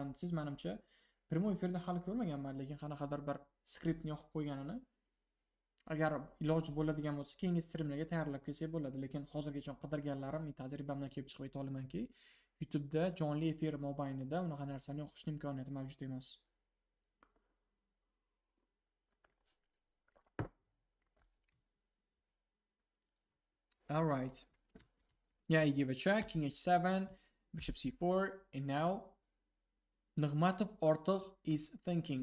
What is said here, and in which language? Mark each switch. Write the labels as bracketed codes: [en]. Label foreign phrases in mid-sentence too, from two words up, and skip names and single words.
[uz] Siz menimcha prямой efirda hali ko'rmaganman, lekin qanaqadir bir skriptni yoqib qo'yganini. Agar iloji bo'ladigan bo'lsa, keyingi streamlarga tayyorlab kelsak bo'ladi, lekin hozirgacha qidirganlarim, tajribamdan kelib chiqib ayta olamanki, YouTube'da jonli efir mobaynida unaqa narsani o'qish imkoniyati mavjud emas. [en] All right. Yeah, you give a check, king h7, bishop c4, and now Nig'matov Ortiq is thinking.